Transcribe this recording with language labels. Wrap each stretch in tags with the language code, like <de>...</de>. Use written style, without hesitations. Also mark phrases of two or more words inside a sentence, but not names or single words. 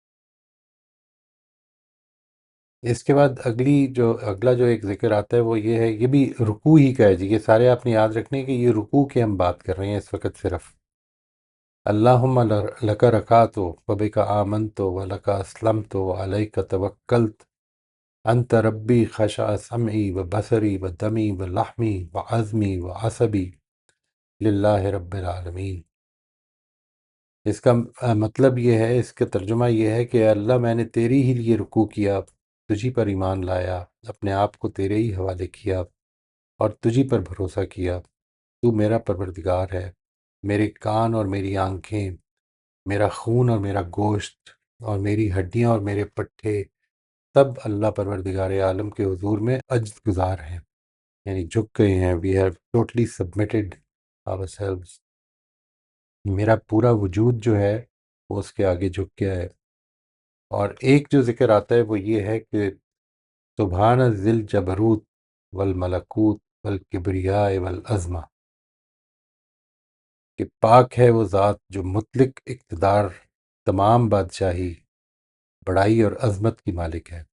<ur>اس کے بعد اگلا جو ایک ذکر آتا ہے وہ یہ ہے، یہ بھی رکوع ہی کا ہے جی، یہ سارے آپ نے یاد رکھنے کہ یہ رکوع کی ہم بات کر رہے ہیں اس وقت صرف۔</ur> <ar>اللہم لک رکعت وبک آمنت ولک اسلمت وعلیک توکلت انت ربی خشع سمعی و بصری و دمی و لحمی و عظمی و عصبی للہ رب العالمین۔</ar> <ur>اس کا مطلب یہ ہے، اس کا ترجمہ یہ ہے کہ اے اللہ، میں نے تیری ہی لیے رکوع کیا، تجھی پر ایمان لایا، اپنے آپ کو تیرے ہی حوالے کیا اور تجھی پر بھروسہ کیا۔ تو میرا پروردگار ہے، میرے کان اور میری آنکھیں، میرا خون اور میرا گوشت اور میری ہڈیاں اور میرے پٹھے، سب اللہ پروردگار عالم کے حضور میں عجز گزار ہیں، یعنی جھک گئے ہیں۔</ur> <en>we have totally submitted ourselves.</en> <ur>میرا پورا وجود جو ہے وہ اس کے آگے جھک گیا ہے۔ اور ایک جو ذکر آتا ہے وہ یہ ہے کہ</ur> <ar>سبحان ذی الجبروت والملکوت والکبریاء والعظمہ،</ar> <ur>کہ پاک ہے وہ ذات جو مطلق اقتدار، تمام بادشاہی، بڑائی اور عظمت کی مالک ہے۔</ur>